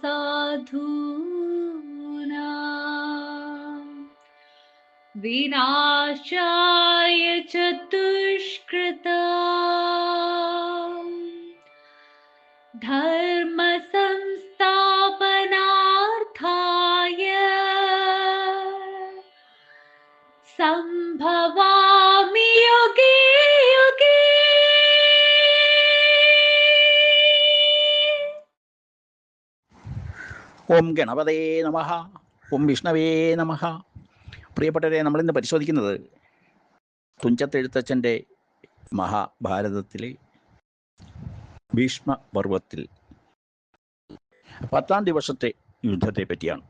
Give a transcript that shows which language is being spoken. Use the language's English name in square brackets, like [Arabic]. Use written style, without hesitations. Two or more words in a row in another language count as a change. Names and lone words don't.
[Sanskrit] साधूनां विनाशाय च दुष्कृतां, धर्म संस्थापनार्थाय संभवामि युगे युगे। ഓം ഗണപതേ നമഃ. ഓം വിഷ്ണവേ നമഃ. [Malayalam] പ്രിയപ്പെട്ടവരെ, നമ്മളിന്ന് പരിശോധിക്കുന്നത് തുഞ്ചത്തെഴുത്തച്ഛൻ്റെ മഹാഭാരതത്തിലെ ഭീഷ്മപർവത്തിൽ 10-ാം ദിവസത്തെ യുദ്ധത്തെ പറ്റിയാണ്.